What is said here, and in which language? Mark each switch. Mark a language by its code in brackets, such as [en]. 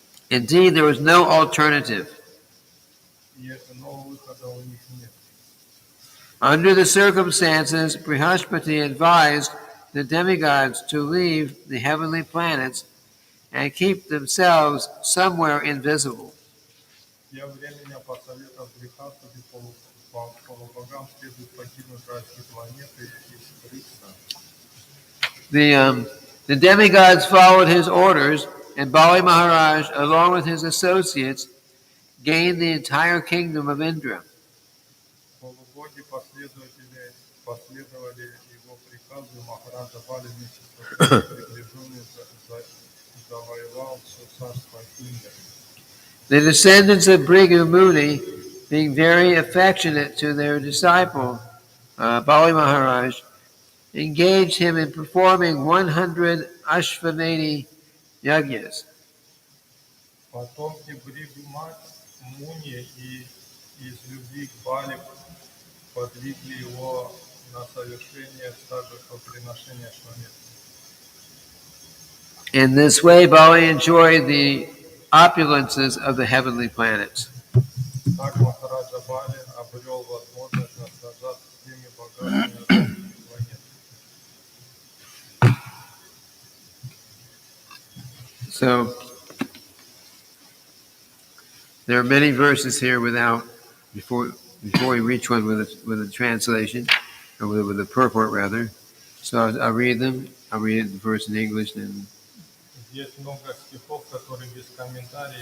[en] Indeed, there was no alternative. [ru] И нового выхода у них нет. [en] Under the circumstances, Brihaspati advised the demigods to leave the heavenly planets and keep themselves somewhere invisible. [ru] Тем временем, по советам Брихаспати, полубогам следует покинуть райские планеты и скрыться. [en] The demigods followed his orders, and Bali Maharaj, along with his associates, gained the entire kingdom of Indra. [ru] Полубоги последовали его приказу, Махараджа Бали вместе со своими приближенными завоевал все царство Индры. [en] The descendants of Bhrigu Muni, being very affectionate to their disciple, Bali Maharaj, engaged him in performing 100 Ashvamedhi yajnas. [ru] Потомки Бригу Муни и из любви к Бали подвигли его на совершение жертвоприношения Швамедхи. [en] In this way, Bali enjoyed the opulences of the heavenly planets. [ru] Так Махараджа Бали обрел возможность наслаждаться всеми богатствами планеты. [en] So, there are many verses here before we reach one with a translation, or with a purport rather. So I'll read them. I'll read the verse in English and [ru] Здесь много стихов, которые без комментариев.